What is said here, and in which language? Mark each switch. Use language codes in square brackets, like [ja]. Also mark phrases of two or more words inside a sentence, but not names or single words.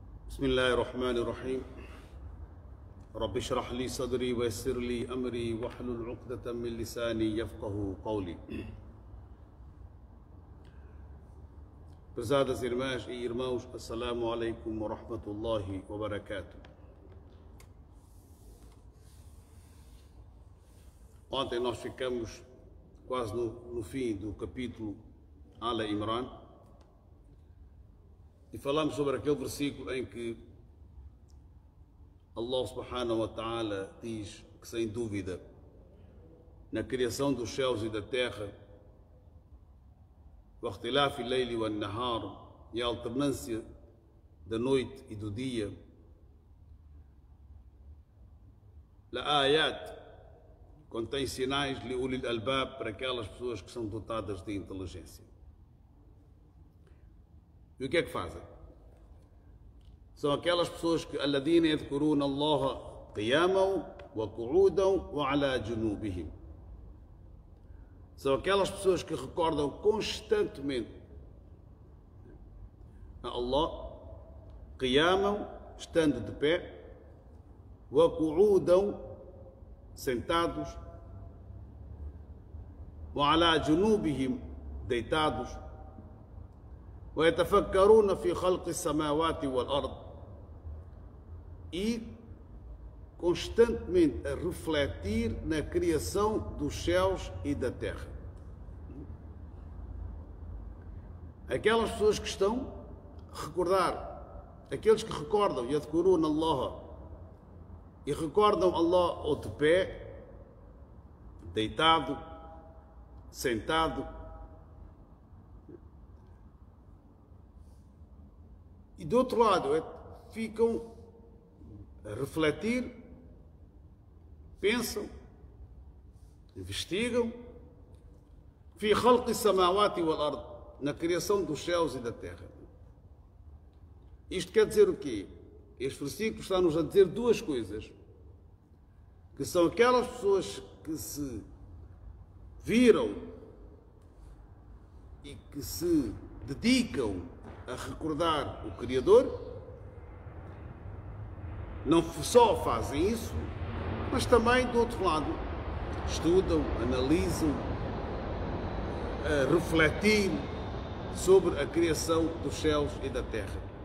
[ar] بسم الله الرحمن الرحيم رب اشرح لي صدري ويسر لي أمري واحلل عقدة من لساني يفقه قولي. [pt] Prezadas irmãs e irmãos, [ar] السلام عليكم ورحمة الله وبركاته. [pt] Ontem nós ficamos quase no fim do capítulo Ala Imran e falamos sobre aquele versículo em que Allah [ar] سبحانه وتعالى [pt] diz que, sem dúvida, na criação dos céus e da terra, [ar] واختلاف الليل والنهار, [pt] e a alternância da noite e do dia, لآيات, contém sinais [ar] لأولي الألباب, [pt] para aquelas pessoas que são dotadas de inteligência. E o que é que fazem? São aquelas pessoas que [ar] الذين يذكرون الله قياما وقعودا وعلى جنوبهم. [pt] São aquelas pessoas que recordam constantemente a Allah, qiyamam, estando de pé, [ar] وقعودا, sentados, وعلى جنوبهم, deitados, ويتفكرون في خلق السماوات والأرض, [pt] e constantemente a refletir na criação dos céus e da terra. Aquelas pessoas que estão a recordar, aqueles que recordam [ar] يذكرون الله, [pt] e recordam Allah ou de pé, deitado, sentado, e do outro lado ficam a refletir, pensam, investigam, [ar] في خلق السماوات والأرض, [pt] na criação dos céus e da terra. Isto quer dizer o quê? Este versículo está-nos a dizer duas coisas, que são aquelas pessoas que se viram e que se dedicam a recordar o Criador, não só fazem isso, mas também, do outro lado, estudam, analisam, a refletir sobre a criação dos céus e da terra.